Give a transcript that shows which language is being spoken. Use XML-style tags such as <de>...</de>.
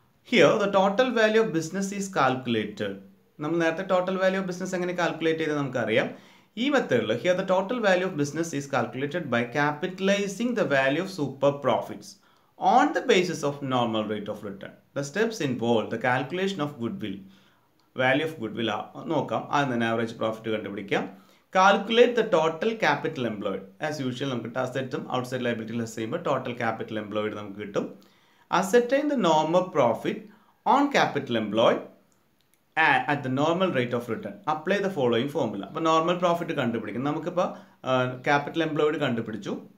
<en>Here the total value of business is calculated.</en> <ml>നമ്മൾ നേരത്തെ total value of business എങ്ങനെ calculate ചെയ്ത് നമുക്കറിയാം.</ml> <en>ഈ മെത്തേഡിൽ here the total value of business is calculated by capitalising the value of super profits on the basis of normal rate of return. The steps involve the calculation of goodwill. Value of goodwill</en> <ml>നോക്കാം. ആദ്യം തന്നെ average profit കണ്ടുപിടിക്കാം.</ml> <en>Calculate the total capital employed.</en> <ml>As usual നമുക്ക് അസറ്റും outside liability less ചെയ്യുമ്പോൾ total capital employed നമുക്ക് കിട്ടും.</ml> <en>Ascertain the normal profit on capital employed at the normal rate of return. Apply the following formula.</en> <ml>അപ്പോൾ normal profit കണ്ടുപിടിക്കും. നമുക്കിപ്പോൾ capital employed കണ്ടുപിടിച്ചു.</ml>